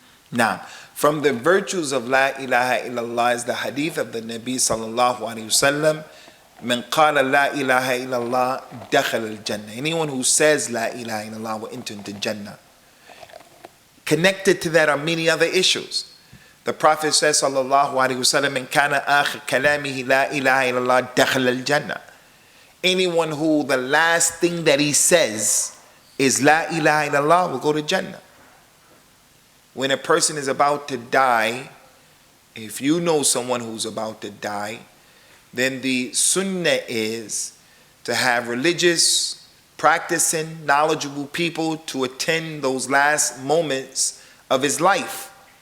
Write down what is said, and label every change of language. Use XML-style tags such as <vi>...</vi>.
<en>Now, from the virtues of La ilaha illallah is the hadith of the Nabi sallallahu alayhi wasallam.</en> <ar>من قال لا إله إلا الله دخل الجنة.</ar> <en>Anyone who says La ilaha illallah will enter into Jannah. Connected to that are many other issues. The Prophet says sallallahu alayhi wasallam,</en> <ar>من كان آخر كلامه لا إله إلا الله دخل الجنة.</ar> <en>Anyone who the last thing that he says is La ilaha illallah will go to Jannah. When a person is about to die, if you know someone who's about to die, then the sunnah is to have religious, practicing, knowledgeable people to attend those last moments of his life.</en>